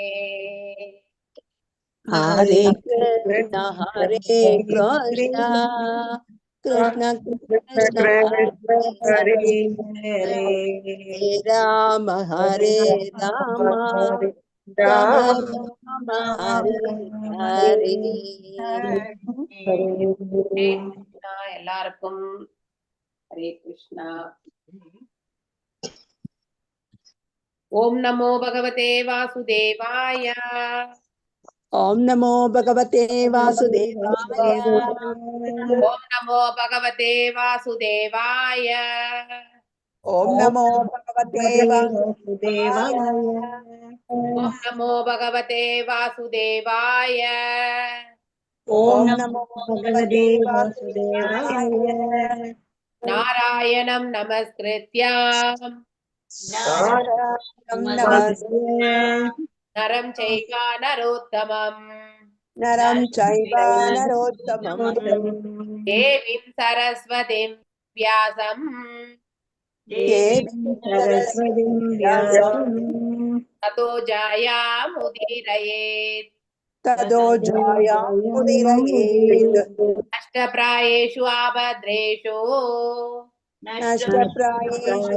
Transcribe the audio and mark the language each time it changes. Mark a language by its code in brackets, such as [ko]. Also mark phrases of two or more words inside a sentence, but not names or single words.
[sa] हरे कृष्ण कृष्ण कृष्ण हरे हरे राम राम राम हरे हरे [ta] கிருஷ்ணா எல்லாருக்கும் ஹரே கிருஷ்ணா. [sa] ओम् नमो भगवते वासुदेवाय. ओम नमो भगवते वासुदेवाय ओम् नमो भगवते वासुदेवाय. ओम नमो भगवते वासुदेवाय ओम् नमो भगवते वासुदेवाय. ओम नमो भगवते वासुदेवाय नारायणं नमस्कृत्यम् नारायणं नमस्ते नरं चैव नरोत्तमम् नरं चैव नरोत्तमं देवीं सरस्वतीं व्यासम् देवीं सरस्वतीं व्यासं ततो जयामुदीरयेत् ततो जयां उदीरयेत् अष्टप्रायेषु आभद्रेषु नष्टप्रायेषु